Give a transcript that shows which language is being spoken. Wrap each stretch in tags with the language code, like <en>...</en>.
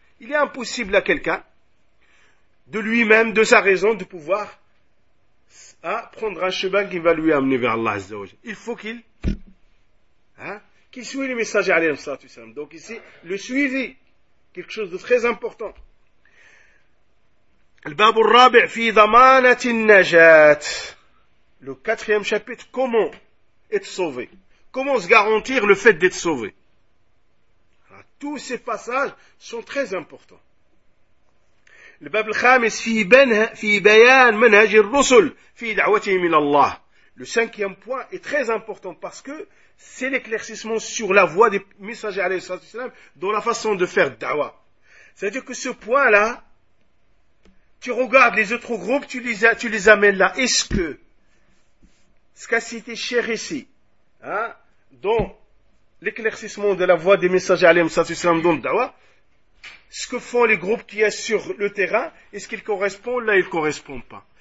<fr>Il est impossible à quelqu'un, de lui-même, de sa raison, de pouvoir prendre un chemin qui va lui amener vers Allah Azza wa Jalla. Il faut qu'il suive les messagers alayhi salatu wa salam. Donc ici, le suivi, quelque chose de très important.</fr> <ar>الباب الرابع في ضمانة النجاة.</ar> <fr>Le quatrième chapitre, comment être sauvé? Comment se garantir le fait d'être sauvé? Tous ces passages sont très importants.</fr> <ar>الباب الخامس في بيان منهج الرسل في دعوتهم الى الله.</ar> <fr>Le cinquième point est très important parce que c'est l'éclaircissement sur la voie des messagers alayhi salatu wa salam dans la façon de faire da'wa. C'est-à-dire que ce point-là, tu regardes les autres groupes, tu les amènes là. Est-ce que ce qu'a cité cher ici, dans l'éclaircissement de la voie des messagers alayhi salatu wa salam dans le da'wa, ce que font les groupes qu'il y a sur le terrain, est-ce qu'ils correspondent? Là, ils ne correspondent pas.</fr>